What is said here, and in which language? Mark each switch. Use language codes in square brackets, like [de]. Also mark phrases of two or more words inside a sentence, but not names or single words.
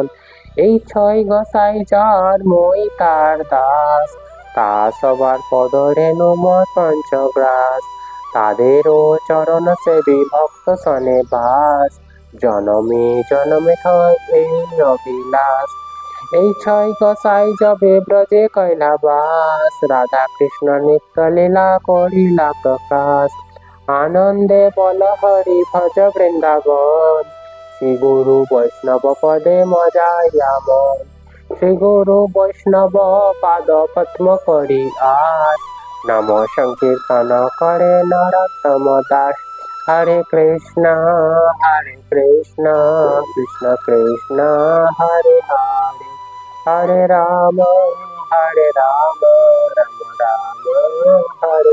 [bn] এই 6 গোসাই যার মই তার দাস, তা সবার পদরেণু মত পঞ্চগ্রাস, তাদেরও চরণ সেবী ভক্ত সনে বাস, জনমে জনমে হয় এই অভিলাষ। এই 6 গোসাই যবে ব্রজে কৈলাবাস, রাধা কৃষ্ণ নিত্য লীলা করিলা প্রকাশ, আনন্দে বল হরি ভজ বৃন্দাবন শ্রী গুরু বৈষ্ণব পদে মজাইয়া মন। শ্রী গুরু বৈষ্ণব পাদ পদ্ম করি আশ নাম সংকীর্তন করে নরোত্তম দাস। [sa] हरे कृष्णा कृष्ण कृष्ण हरे हरे, हरे राम राम राम हरे हरे।